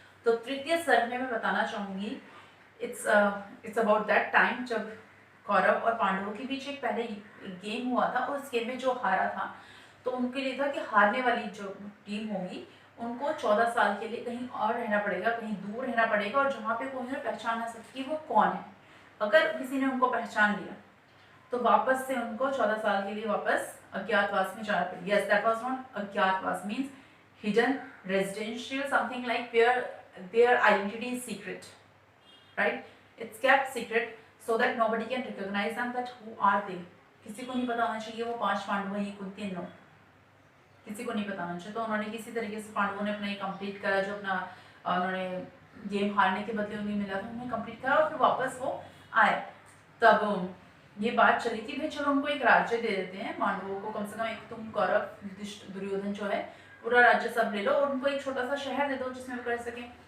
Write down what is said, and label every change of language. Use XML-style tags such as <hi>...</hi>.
<hi>तो तृतीय सर्ग में मैं बताना चाहूँगी</hi> <en>it's about that time</en> <hi>जब कौरव और पांडवों के बीच एक पहले गेम हुआ था और उस गेम में जो हारा था तो उनके लिए था कि हारने वाली जो टीम होगी उनको 14 साल के लिए कहीं और रहना पड़ेगा, कहीं दूर रहना पड़ेगा और जहाँ पे कोई उन्हें पहचान ना सके वो कौन है। अगर किसी ने उनको पहचान लिया तो वापस से उनको 14 साल के लिए वापस अज्ञातवास में जाना पड़ेगा।</hi> <en>Yes, that was not अज्ञातवास means hidden residential something like where their identity is secret, right? It's kept secret so that nobody can recognize them that who are they।</en> <hi>किसी को नहीं पता होना चाहिए वो 5 पांडव है, ये कुंती नो, किसी को नहीं पता होना चाहिए। तो उन्होंने किसी तरीके से पांडवों ने अपना ये कंप्लीट करा, जो अपना उन्होंने गेम हारने के बदले उन्हें मिला था उन्होंने कंप्लीट करा और फिर वापस वो आए। तब ये बात चली कि भाई चलो उनको एक राज्य दे देते हैं पांडवों को, कम से कम एक तुम कौरव दुर्योधन जो है पूरा राज्य सब ले लो और उनको एक छोटा सा शहर दे दो जिसमें वो कर सके।</hi>